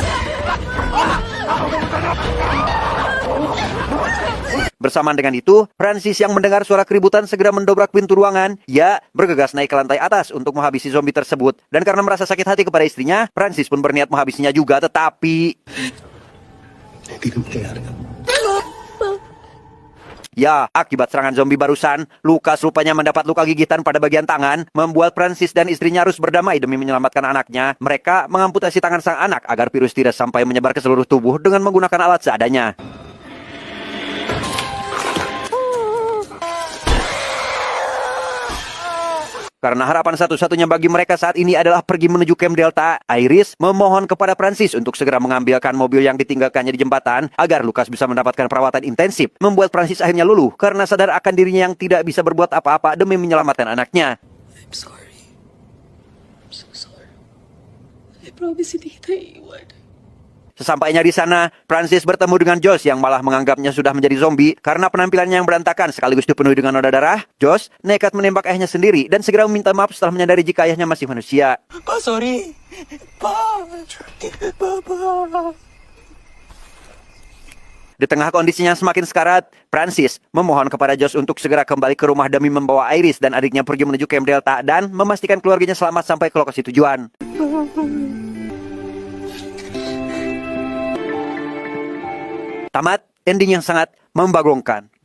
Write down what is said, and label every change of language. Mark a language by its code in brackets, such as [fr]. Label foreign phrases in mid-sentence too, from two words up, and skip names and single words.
[id] Bersamaan dengan itu, Francis yang mendengar suara keributan segera mendobrak pintu ruangan. Ia bergegas naik ke lantai atas untuk menghabisi zombie tersebut. Dan karena merasa sakit hati kepada istrinya, Francis pun berniat menghabisinya juga, tetapi... [tl] Hindi naman kayari. [id] Ya, akibat serangan zombie barusan, Lucas rupanya mendapat luka gigitan pada bagian tangan, membuat Francis dan istrinya harus berdamai demi menyelamatkan anaknya. Mereka mengamputasi tangan sang anak agar virus tidak sampai menyebar ke seluruh tubuh dengan menggunakan alat seadanya. Karena harapan satu-satunya bagi mereka saat ini adalah pergi menuju Camp Delta, Iris memohon kepada Francis untuk segera mengambilkan mobil yang ditinggalkannya di jembatan agar Lucas bisa mendapatkan perawatan intensif, membuat Francis akhirnya luluh karena sadar akan dirinya yang tidak bisa berbuat apa-apa demi menyelamatkan anaknya. [en] I'm sorry. I'm so sorry. I promise [tl] hindi kita iiwan. [id] Sesampainya di sana, Francis bertemu dengan Josh yang malah menganggapnya sudah menjadi zombie karena penampilannya yang berantakan sekaligus dipenuhi dengan noda darah. Josh nekat menembak ayahnya sendiri dan segera meminta maaf setelah menyadari jika ayahnya masih manusia. [tl] Pa, sorry. Pa. Papa. [id] Di tengah kondisinya semakin sekarat, Francis memohon kepada Josh untuk segera kembali ke rumah demi membawa Iris dan adiknya pergi menuju Camp Delta dan memastikan keluarganya selamat sampai ke lokasi tujuan. Tamat ending yang sangat membagongkan.